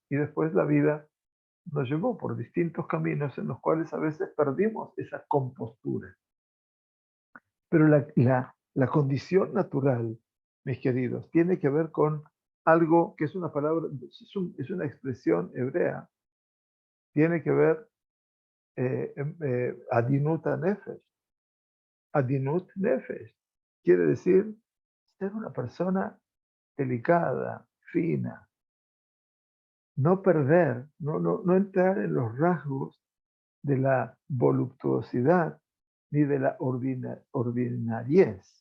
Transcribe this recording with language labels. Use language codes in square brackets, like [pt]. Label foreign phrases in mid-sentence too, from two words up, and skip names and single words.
[es] Y después la vida nos llevó por distintos caminos en los cuales a veces perdimos esa compostura. Pero la condición natural, mis queridos, tiene que ver con algo que es una palabra, es una expresión hebrea. Tiene que ver [he] עדינות נפש. עדינות נפש [es] quiere decir ser una persona delicada, fina. no perder, no entrar en los rasgos de la voluptuosidad ni de la ordinariez.